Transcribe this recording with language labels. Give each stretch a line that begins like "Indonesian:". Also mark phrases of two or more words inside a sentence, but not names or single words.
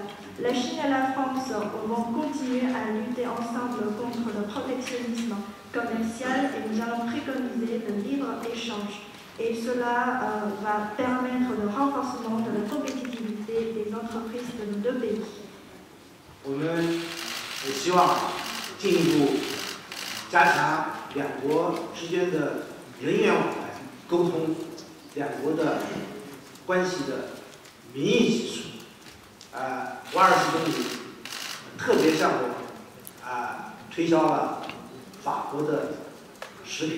French: La Chine et la France vont continuer à lutter ensemble contre le protectionnisme commercial et nous allons préconiser le libre-échange. Et cela va permettre le renforcement de la compétitivité des entreprises de nos deux pays.
Chinese: 我们也希望进一步加强两国之间的人员往来、沟通，两国的关系的民意基础。瓦尔斯总理特别向我推销了法国的食品。